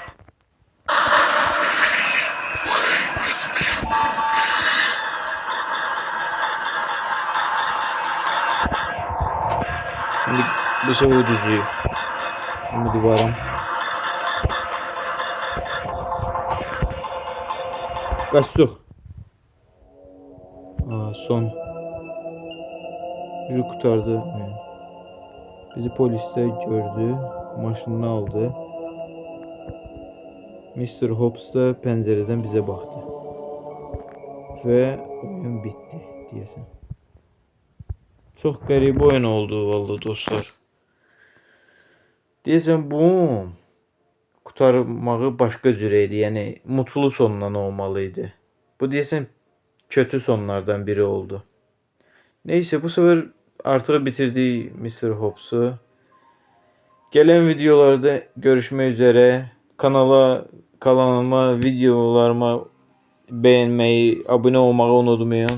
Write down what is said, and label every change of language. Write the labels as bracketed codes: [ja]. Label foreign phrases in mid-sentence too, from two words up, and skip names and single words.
[tr] Şimdi bu sefer uducuyu. Şimdi duvara. [az] Qaçdıq. Son. Biri qurtardı. Bizi polis də gördü. Maşınını aldı. Mr. Hobbs da pəncərədən bizə baxdı. Və oyun bitdi deyəsən. Çox qəribə oyun oldu vallahi dostlar. Deyəsən bu qurtarmağı başqa cür idi. Yəni mutlu sonla olmalı idi. Bu deyəsən kötü sonlardan biri oldu. [tr] Neyse bu sefer artık bitirdik Mr. Hobbs'u. Gelen videolarda görüşmek üzere. Kanalıma, videolarıma beğenmeyi, abone olmayı unutmayın.